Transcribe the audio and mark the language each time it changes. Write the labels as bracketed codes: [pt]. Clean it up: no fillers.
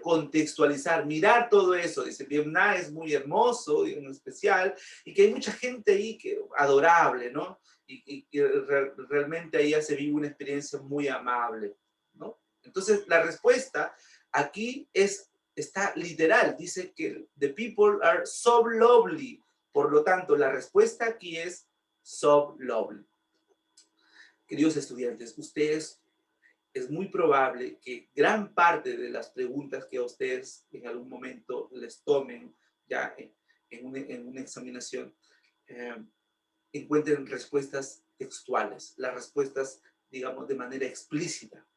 [es] Contextualizar, mirar todo eso. Dice, Vietnam es muy hermoso y en especial, y que hay mucha gente ahí que adorable, ¿no? Y realmente ahí se vive una experiencia muy amable, ¿no? Entonces, la respuesta aquí está literal. Dice que [en] the people are so lovely. [es] Por lo tanto, la respuesta aquí es [en] so lovely. [es] Queridos estudiantes, ustedes es muy probable que gran parte de las preguntas que a ustedes en algún momento les tomen ya en una examinación encuentren respuestas textuales, las respuestas, digamos, de manera explícita.